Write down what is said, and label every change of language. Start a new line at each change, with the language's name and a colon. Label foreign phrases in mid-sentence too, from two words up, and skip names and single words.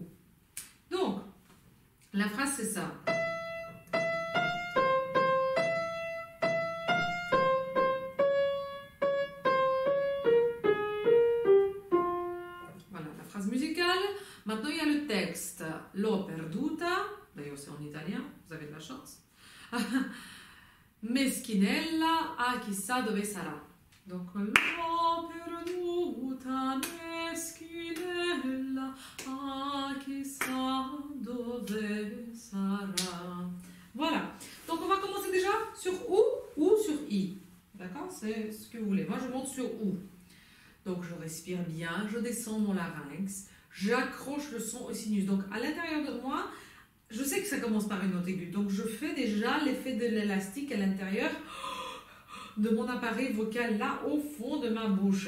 French: Donc, la phrase c'est ça. Musicale. Maintenant, il y a le texte.
Italian: L'ho perduta.
French: D'ailleurs, c'est en italien. Vous avez de la chance.
Italian: Meschinella, ah, chissà dove sarà. Donc, l'ho perduta, meschinella, ah, chissà dove sarà.
French: Voilà. Donc, on va commencer déjà sur ou sur I. D'accord? C'est ce que vous voulez. Moi, je monte sur ou. Donc, je respire bien, je descends mon larynx, j'accroche le son au sinus. Donc, à l'intérieur de moi, je sais que ça commence par une note aiguë. Donc, je fais déjà l'effet de l'élastique à l'intérieur de mon appareil vocal, là, au fond de ma bouche.